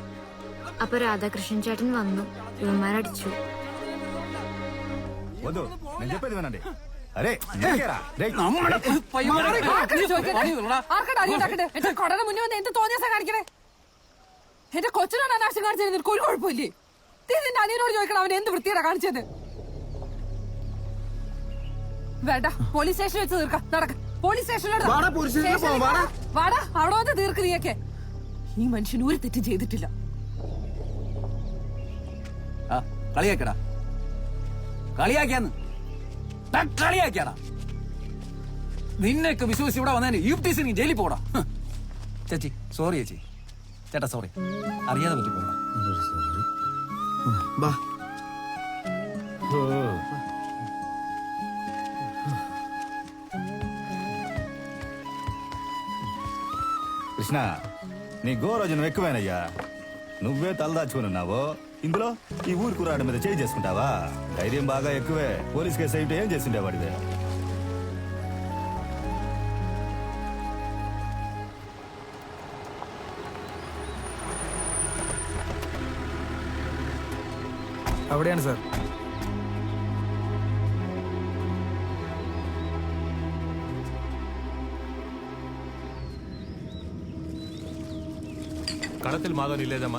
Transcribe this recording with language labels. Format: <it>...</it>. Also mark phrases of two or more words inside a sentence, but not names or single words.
<ml>അപ്പൊ രാധാകൃഷ്ണൻ ചേട്ടൻ വന്നു, ഇവന്മാരടിച്ചു.</ml> <te>వద్దు, నేను చెప్పేది వినండి. అరే</te> <ml>എന്ത് തോന്നിയാ കാണിക്കണേ? എന്റെ കൊച്ചിനാണ് അനാവശ്യം കാണിച്ചത്. നിനക്ക് ഒരു കുഴപ്പമില്ലേ? നിന്റെ അനിയനോട് ചോദിക്കണം അവൻ എന്ത് വൃത്തിയാണ് കാണിച്ചത്. വേണ്ട, പോലീസ് സ്റ്റേഷനിൽ വെച്ച് തീർക്കാം. നടക്ക, പോലീസ് സ്റ്റേഷനിലോട്ട് വാടാ. അവിടെ വന്ന് തീർക്ക് നീയൊക്കെ. ഈ മനുഷ്യൻ ഒരു തെറ്റും ചെയ്തിട്ടില്ല. കളിയാക്കടാ, കളിയാക്കിയാന്ന് കളിയാക്കിയാടാ. നിന്നെയൊക്കെ വിശ്വസിച്ച് ഇവിടെ വന്നതിന് UPTC നീ ജയിലിൽ പോടാ. ചേച്ചി സോറി, ചേച്ചി ചേട്ടാ സോറി, അറിയാതെ പറ്റിപ്പോടാ.</ml> <te>కృష్ణ, నీ గోరోజనం ఎక్కువేనయ్యా. నువ్వే తలదాచుకున్నావు, ఇందులో ఈ ఊరు కురాడి మీద చేయి చేసుకుంటావా? ధైర్యం బాగా ఎక్కువే. పోలీస్ కేసు అయితే ఏం చేసిండే వాడివే?</te> <ml>അവിടെയാണ് സാർ. കളത്തിൽ മാധവൻ ഇല്ലേതമ്മ?</ml>